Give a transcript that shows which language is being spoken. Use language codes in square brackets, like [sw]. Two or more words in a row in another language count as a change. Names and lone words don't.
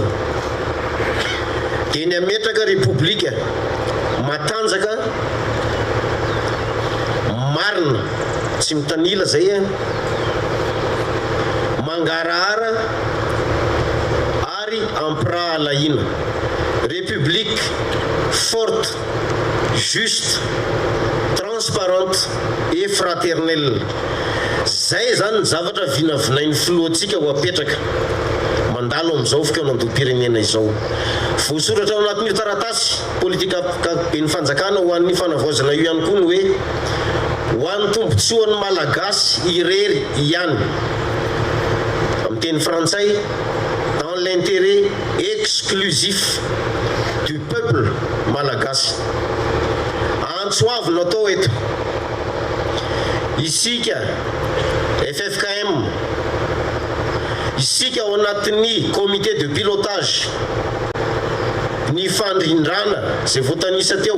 [mg] Dia ny ametraka repoblika matanjaka, marina, tsy mitanila zay, mangarahara ary ampirahalahina. [fr] République forte, juste, transparente et fraternelle. [mg] Zay zany ny zavatra vinavinain'ny filohantsika ho apetraka mandalo amin'izao fikonan-dom-pirenena izao. Voasoratra ao anatin'io taratasy politika ben'ny fanjakana ho an'ny fanavaozana io ihany koa ny hoe ho an'ny tombotsoan'ny malagasy irery ihany. Amin'ny teny frantsay, [fr] dans l'intérêt exclusif du peuple malagasy. [mg] Antsoavina atao eto. Isika FFKM, isika ao anatin'ny [fr] comité de pilotage [mg] ny fandrindrana izay voatanisa teo.